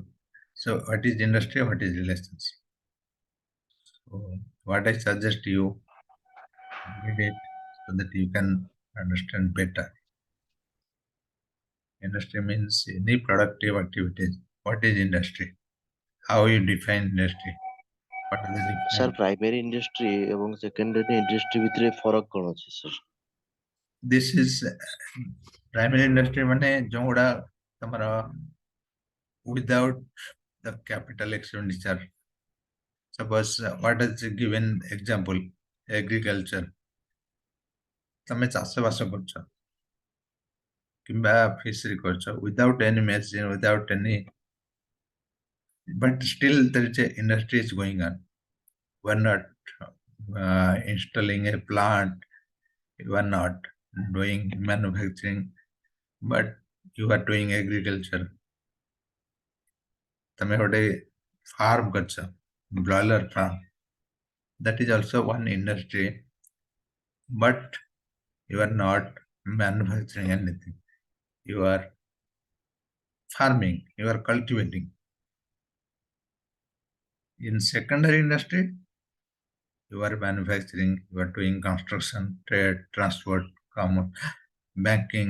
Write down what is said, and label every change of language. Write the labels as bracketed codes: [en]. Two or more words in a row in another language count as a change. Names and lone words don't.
[en] So what is industry, what is relations? So what I suggest you read it so that you can understand better. Industry means any productive activities. What is industry? How you define industry? What are the [or] ସାର୍ [en] different? primary industry [or] ଏବଂ [en] secondary industry [or] ଭିତରେ ଫରକ କଣ ଅଛି ସାର୍? [en] This is primary industry [or] ମାନେ ଯୋଉଗୁଡା ତମର [en] without the capital expenditure. Suppose what is a given example? Agriculture. [or] ତମେ ଚାଷ ବାସ କରୁଛ କିମ୍ବା ଫିଶରୀ କରୁଛ [en] without any machine, without any, but still there is a industry is going on. We're not installing a plant, you are not doing manufacturing, but you are doing agriculture. [or] ତମେ ଗୋଟେ farm କରୁଛ, [en] broiler farm. That is also one industry, but you are not manufacturing anything. You are farming, you are cultivating. In secondary industry, you are manufacturing, you are doing construction, trade, transport, commerce, banking.